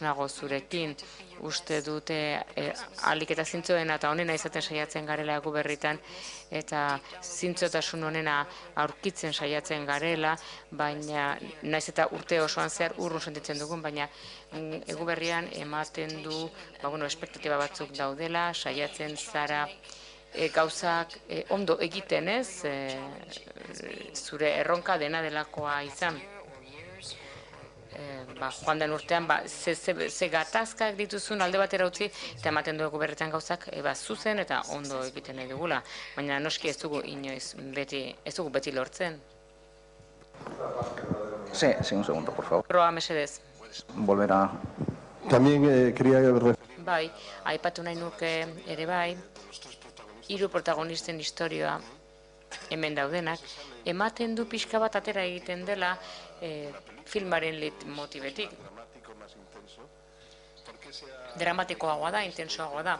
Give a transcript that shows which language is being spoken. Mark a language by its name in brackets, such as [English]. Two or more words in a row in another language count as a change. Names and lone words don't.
[Basque] nago zurekin, uste dute ahalik eta zintzoena eta onena izaten saiatzen garela Eguberritan, eta zintzotasun onena aurkitzen saiatzen garela, baina naiz eta urte osoan zehar urrun sentitzen dugun, baina Eguberrian ematen du, espektatiba batzuk daudela, saiatzen zara gauzak ondo egiten ez, zure erronka dena delakoa izan. Joan den urtean, ze gatazkak dituzun alde batera utzi, eta ematen du Eguberritan gauzak zuzen eta ondo egiten nahi dugula. Baina noski ez dugu inoiz beti lortzen. [Spanish] Sí, un segundo, por favor. [Basque] Proa, mesedez. [Spanish] Volver a... También quería... [Basque] Bai, aipatu nahi nuke ere bai, hiru protagonisten historia hemen daudenak, ematen du pixka bat atera egiten dela filmaren leitmotibetik. Dramatikoagoa da, intensoagoa da.